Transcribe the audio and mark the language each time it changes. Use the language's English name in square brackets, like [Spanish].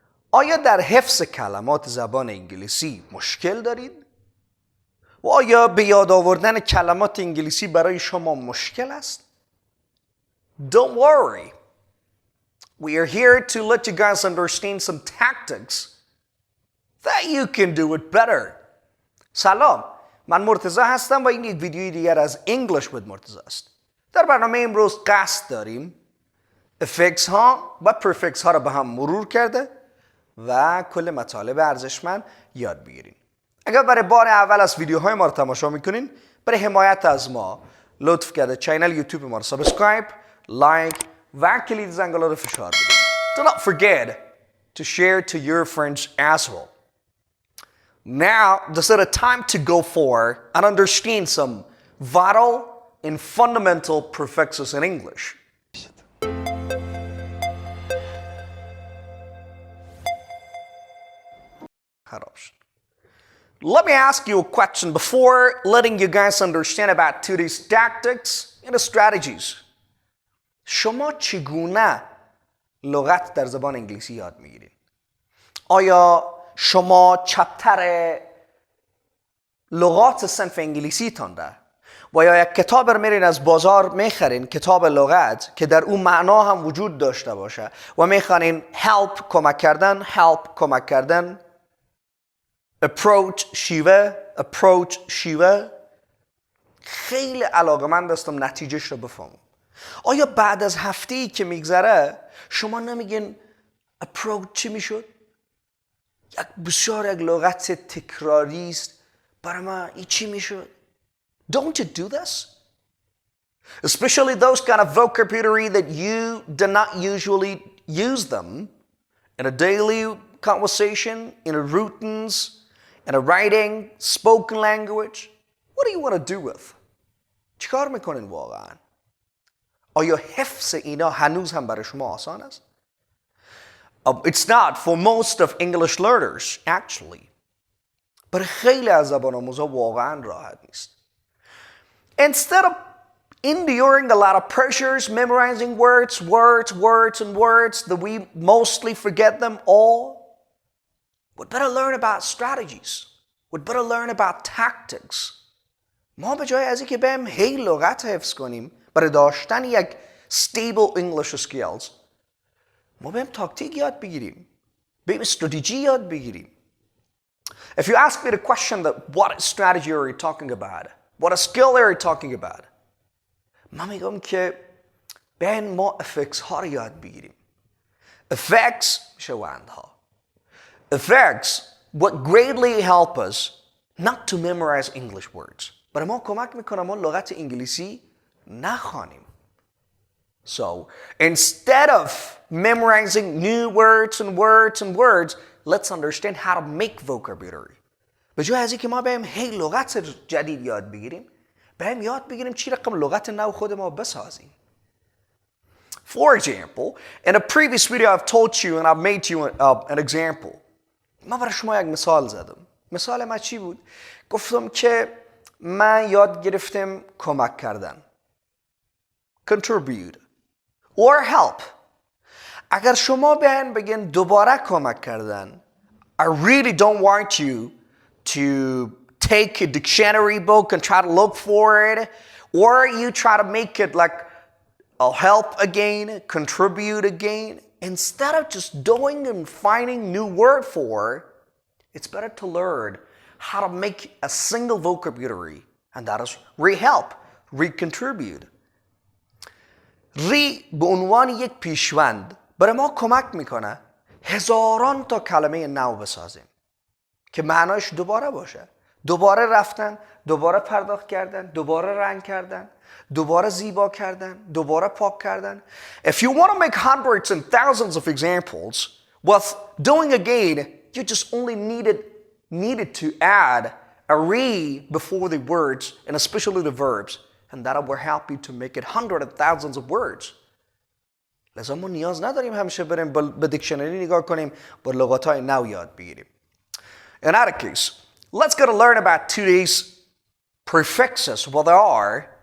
[Persian] آیا در حفظ کلمات زبان انگلیسی مشکل دارید؟ و آیا به یاد آوردن کلمات انگلیسی برای شما مشکل است؟ [English] Don't worry. We are here to let you guys understand some tactics that you can do it better. [Persian] سلام، من مرتضی هستم و این یک ویدیوی دیگر از English with مرتضی است. در برنامه امروز قصد داریم affixes ها و prefixes ها را به هم مرور کرده و کل مطالب ارزشمند یاد بگیریم. اگر برای بار اول از ویدیوهای ما رو تماشا میکنین، برای حمایت از ما لطف کرده چینل یوتیوب ما رو سابسکرایب، لایک و کلید زنگوله رو فشار بدید. [English] Do not forget to share to your friends as well. Now, this is a time to go for and understand some vital and fundamental prefixes in English. Let me ask you a question before letting you guys understand about today's tactics and strategies. [Persian] شما چگونه لغت در زبان انگلیسی یاد میگیرید؟ آیا شما چپتر لغات صنف انگلیسی تانده و یا یک کتاب رو میرین از بازار میخرین، کتاب لغت که در اون معنا هم وجود داشته باشه و میخوانین help کمک کردن approach شیوه خیلی علاقه‌مند هستم نتیجهش رو بفهمم. آیا بعد از هفته‌ای که میگذره شما نمیگین approach چی میشد؟ بسیار یک لغت تکراری است، برای من این چی میشد؟ [English] Don't you do this? Especially those kind of vocabulary that you do not usually use them in a daily conversation, in a routines, in a writing, spoken language. What do you want to do with? [Persian] چیکار میکنین واقعا؟ آیا حفظ اینا هنوز هم برای شما آسان است؟ [English] It's not for most of English learners, actually. [Persian] برای خیلی از زبان آموزا واقعا راحت نیست. [English] Instead of enduring a lot of pressures, memorizing words that we mostly forget them all, we'd better learn about strategies. We'd better learn about tactics. [Persian] ما به جای از اینکه بریم هی لغت حفظ کنیم برای داشتن یک [English] stable English skills، [Persian] ما بریم تاکتیک یاد بگیریم، بریم استراتژی یاد بگیریم. [English] If you ask me the question that what strategy are you talking about? What a skill are you talking about? [Persian] من میگم که بریم ما affixes ها رو یاد بگیریم. Affixes میشه وندها. [English] Affixes what greatly help us not to memorize English words. [Persian] برای ما کمک میکنه ما لغت انگلیسی نخوانیم. [English] So, instead of memorizing new words, let's understand how to make vocabulary. [Persian] به جای از اینکه ما بریم هی لغت جدید یاد بگیریم، بریم یاد بگیریم چی رقم لغت نو خود ما بسازیم. [English] For example, in a previous video I've taught you and I've made you an example. [Persian] من برای شما یک مثال زدم. مثال من چی بود؟ گفتم که من یاد گرفتم کمک کردن. [English] Contribute. Or help. [Persian] اگر شما بگین دوباره کمک کردن، [English] I really don't want you to take a dictionary book and try to look for it, or you try to make it like I'll help again, contribute again. Instead of just doing and finding new word for, it's better to learn how to make a single vocabulary, and that is re-help, re-contribute. [Persian] ری به عنوان یک پیشوند برای ما کمک میکنه هزاران تا کلمه نو بسازیم که معنایش دوباره باشه. دوباره رفتن، دوباره پرداخت کردن، دوباره رنگ کردن، دوباره زیبا کردن، دوباره پاک کردن. [English] If you want to make hundreds and thousands of examples with doing again, you just only needed to add a re before the words and especially the verbs. And that will help you to make it hundreds of thousands of words. [Persian] لذا ما نیاز نداریم همیشه بریم به دیکشنری نگاه کنیم با لغات‌های نو یاد بگیریم. [English] In either case, let's get to learn about today's prefixes. What they are.